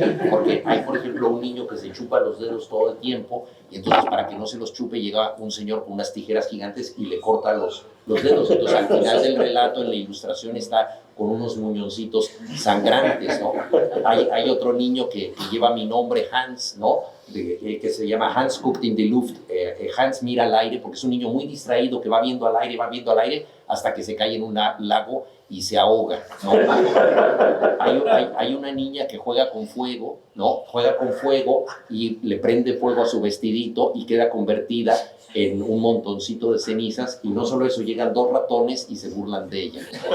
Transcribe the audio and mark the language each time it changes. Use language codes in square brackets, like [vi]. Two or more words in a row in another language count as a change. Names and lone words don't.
[es] Porque hay, por ejemplo, un niño que se chupa los dedos todo el tiempo y entonces para que no se los chupe llega un señor con unas tijeras gigantes y le corta los dedos. Entonces al final del relato, en la ilustración, está con unos muñoncitos sangrantes, ¿no? Hay otro niño que lleva mi nombre, Hans, ¿no? Que se llama Hans guckt in die Luft. Hans mira al aire porque es un niño muy distraído que va viendo al aire hasta que se cae en un lago y se ahoga, ¿no? Hay una niña que juega con fuego, ¿no? Juega con fuego y le prende fuego a su vestidito y queda convertida en un montoncito de cenizas, y no solo eso, llegan dos ratones y se burlan de ella.